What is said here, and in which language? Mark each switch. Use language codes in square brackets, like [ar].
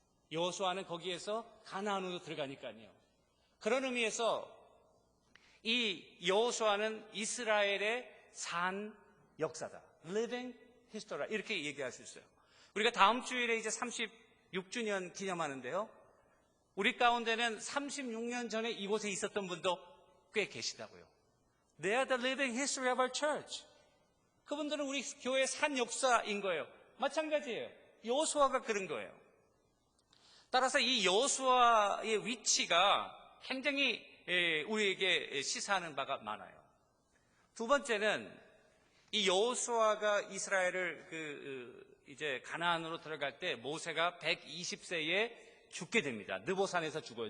[ko] 여호수아는 거기에서 가나안으로 들어가니까요. 그런 의미에서 이 여호수아는 이스라엘의 산 역사다. Living History 이렇게 얘기할 수 있어요. 우리가 다음 주일에 이제 36주년 기념하는데요. 우리 가운데는 36년 전에 이곳에 있었던 분도 꽤 계시다고요. [en] They are the living history of our church. [ko] 그분들은 우리 교회의 산 역사인 거예요. 마찬가지예요. 여호수아가 그런 거예요. 따라서 이 여호수아의 위치가 굉장히 우리에게 시사하는 바가 많아요. 두 번째는 이 여호수아가 이스라엘을 이제 가나안으로 들어갈 때 모세가 120세에 죽게 됩니다. 느보산에서 죽어요.